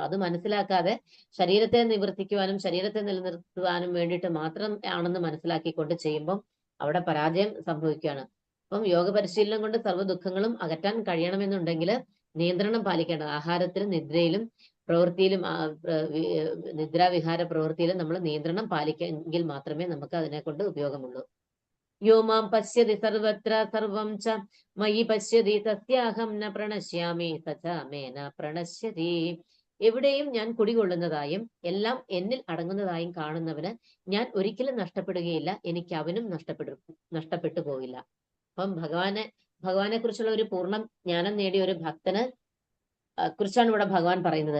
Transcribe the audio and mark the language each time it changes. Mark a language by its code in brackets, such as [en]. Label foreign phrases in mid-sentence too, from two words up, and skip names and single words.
[ml] അത് മനസ്സിലാക്കാതെ ശരീരത്തെ നിവർത്തിക്കുവാനും ശരീരത്തെ നിലനിർത്തുവാനും വേണ്ടിയിട്ട് മാത്രം ആണെന്ന് മനസ്സിലാക്കിക്കൊണ്ട് ചെയ്യുമ്പോൾ അവിടെ പരാജയം സംഭവിക്കുകയാണ്. അപ്പം യോഗ പരിശീലനം കൊണ്ട് സർവ്വ ദുഃഖങ്ങളും അകറ്റാൻ കഴിയണമെന്നുണ്ടെങ്കിൽ നിയന്ത്രണം പാലിക്കേണ്ടത്. ആഹാരത്തിലും നിദ്രയിലും പ്രവൃത്തിയിലും നിദ്രാവിഹാര പ്രവൃത്തിയിലും നമ്മൾ നിയന്ത്രണം പാലിക്കെങ്കിൽ മാത്രമേ നമുക്ക് അതിനെ കൊണ്ട് ഉപയോഗമുള്ളൂ. [sa] യോ മാം പശ്യതി സർവത്ര സർവം ച മയി പശ്യതി തസ്യാഹം ന പ്രണശ്യാമി സച മേ ന പ്രണശ്യതി. [ml] എവിടെയും ഞാൻ കുടികൊള്ളുന്നതായും എല്ലാം എന്നിൽ അടങ്ങുന്നതായും കാണുന്നവന് ഞാൻ ഒരിക്കലും നഷ്ടപ്പെടുകയില്ല, എനിക്ക് അവനും നഷ്ടപ്പെട്ടു പോവില്ല. അപ്പം ഭഗവാനെ കുറിച്ചുള്ള ഒരു പൂർണ്ണ ജ്ഞാനം നേടിയ ഒരു ഭക്തന് കുറിച്ചാണ് ഇവിടെ ഭഗവാൻ പറയുന്നത്.